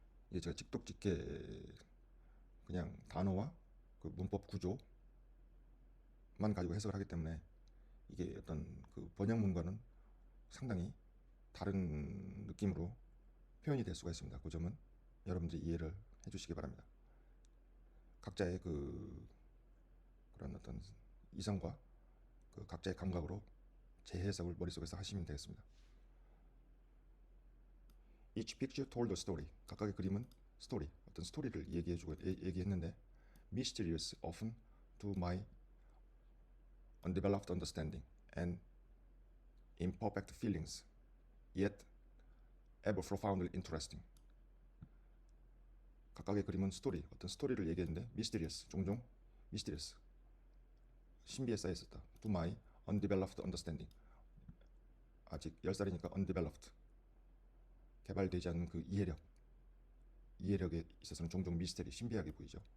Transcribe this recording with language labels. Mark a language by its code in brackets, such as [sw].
[ko] 이게 제가 직독직해 그냥 단어와 그 문법 구조만 가지고 해석을 하기 때문에 이게 어떤 그 번역문과는 상당히 다른 느낌으로 표현이 될 수가 있습니다. 그 점은 여러분들이 이해를 해주시기 바랍니다. 각자의 그런 어떤 이성과 그 각자의 감각으로 재해석을 머릿속에서 하시면 되겠습니다. [en] Each picture told a story. [ko] 각각의 그림은 스토리, 어떤 스토리를 얘기했는데, [en] mysterious often to my undeveloped understanding and imperfect feelings, yet ever profoundly interesting. [ko] 각각의 그림은 스토리, 어떤 스토리를 얘기했는데, mysterious, 종종 mysterious, 신비에 쌓여 있었다. [en] To my undeveloped understanding, [ko] 아직 10살이니까 undeveloped, 개발되지 않은 그 이해력에 있어서는 종종 미스테리, 신비하게 보이죠.